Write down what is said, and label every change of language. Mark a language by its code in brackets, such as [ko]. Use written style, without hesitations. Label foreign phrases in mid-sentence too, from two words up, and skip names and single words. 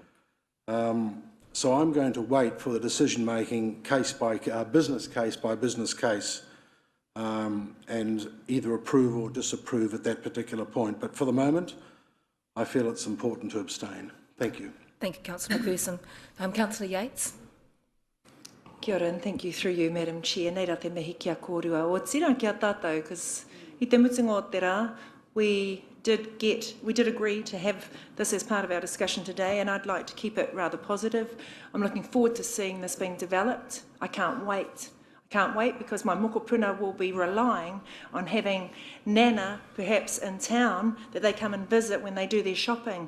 [en] So I'm going to wait for the decision-making business case by business case and either approve or disapprove at that particular point. But for the moment, I feel it's important to abstain. Thank you. Thank you, Councillor McPherson. Councillor Yates. [mi] Kia ora, [en] and thank you through you, Madam Chair. [mi] Nei rā te mihi kia kōrua o tira ki a tātou, because I te mutunga o te rā, [en] we did agree to have this as part of our discussion today, and I'd like to keep it rather positive. I'm looking forward to seeing this being developed. I can't wait. Can't wait because my mokopuna will be relying on having Nana perhaps in town that they come and visit when they do their shopping.